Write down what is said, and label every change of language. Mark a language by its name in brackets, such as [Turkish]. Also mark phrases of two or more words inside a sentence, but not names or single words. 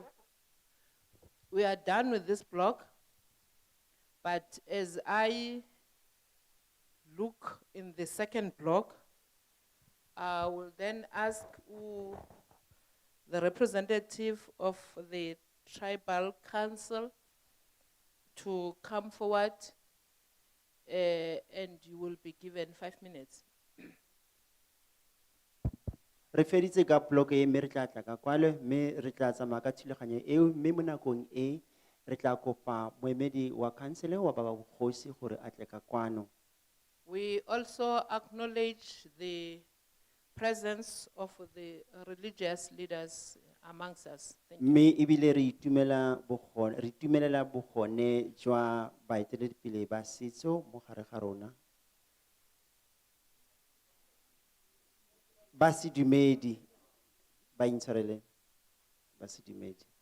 [English] We are done with this block, but as I look in the second block, I will then ask the representative of the Tribal Council to come forward, and you will be given 5 minutes. [Tswana] Re feditse ka block e mme re tla tla ka kwale mme re tla tsamaya ka thulaganyo eo mme mo nakong e re tla kopa moemedi wa council wa ba bogosi gore a tle ka kwano. [English] We also acknowledge the presence of the religious leaders amongst us. Thank you. [Tswana] Mme ebile re itumelela bogone jwa baeteledipele ba setso mo gare ga rona. Ba sedumedi ba intshwarele ba sedumedi.